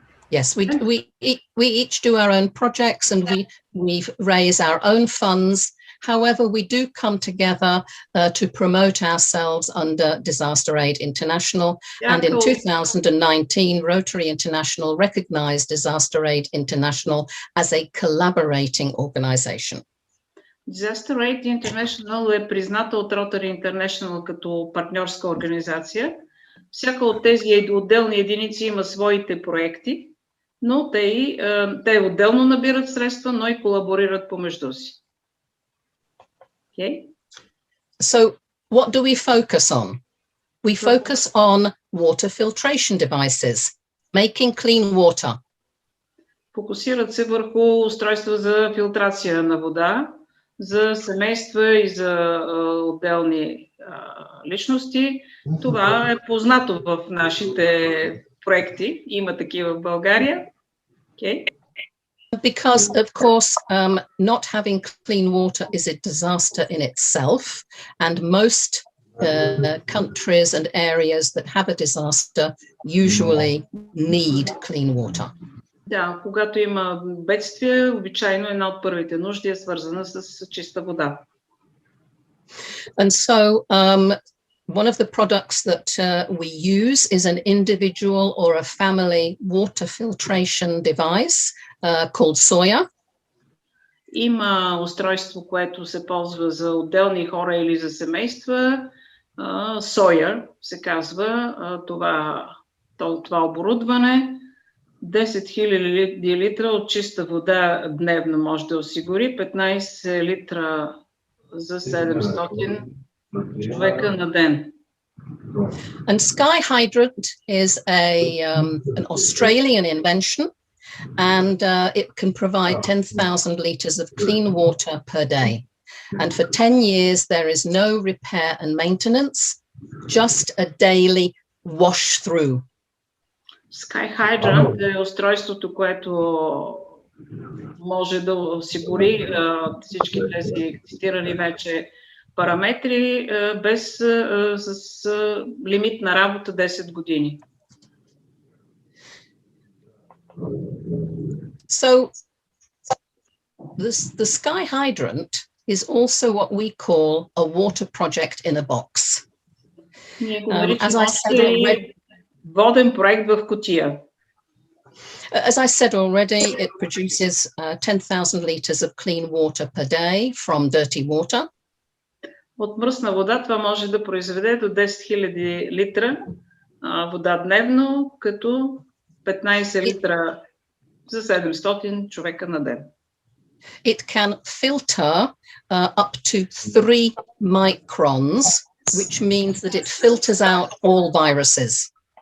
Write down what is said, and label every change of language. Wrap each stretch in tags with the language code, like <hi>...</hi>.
<en>Yes, we each do our own projects, and we raise our own funds. However, we do come together to promote ourselves under Disaster Aid International. Yeah, and in cool. 2019, Rotary International recognized Disaster Aid International as a collaborating organization.</en> <bg>Disaster Aid International е призната от Rotary International като партньорска организация. Всяка от тези отделни единици има своите проекти, но те отделно набират средства, но и колаборират помежду си.</bg> <en>Okay. So what do we focus on? We focus on water filtration devices, making clean water.</en> <bg>Фокусират се върху устройства за филтрация на вода, за семейства и за отделни личности. Това е познато в нашите проекти. Има такива в България.</bg> <en>Okay. Because, of course, not having clean water is a disaster in itself, and most countries and areas that have a disaster usually need clean water.</en> <bg>Да, когато има бедствие, обичайно една от първите нужди е свързана с чиста вода.</bg> <en>And so one of the products that we use is an individual or a family water filtration device called Soya.</en> <bg>Има устройство, което се ползва за отделни хора или за семейства. Soya се казва това оборудване. 10 000 литра от чиста вода дневно може да осигури, 15 литра за 700 човека на ден.</bg> <en>And Sky Hydrant is an Australian invention, and it can provide 10,000 litres of clean water per day. And for 10 years, there is no repair and maintenance, just a daily wash through.</en> <bg>Sky Hydrant е устройството, което може да осигури всички тези цитирани вече параметри с лимит на работа 10 години.</bg> <en>So the Sky Hydrant is also what we call a water project in a box. As I said already,</en> <bg>воден проект в кутия.</bg> <en>As I said already, it produces 10,000 litres of clean water per day from dirty water.</en> <bg>От мръсна вода това може да произведе до 10 000 литра вода дневно, като 15 литра за 700 човека на ден.</bg> <en>It can filter up to 3 microns, which means that it filters out all viruses.</en>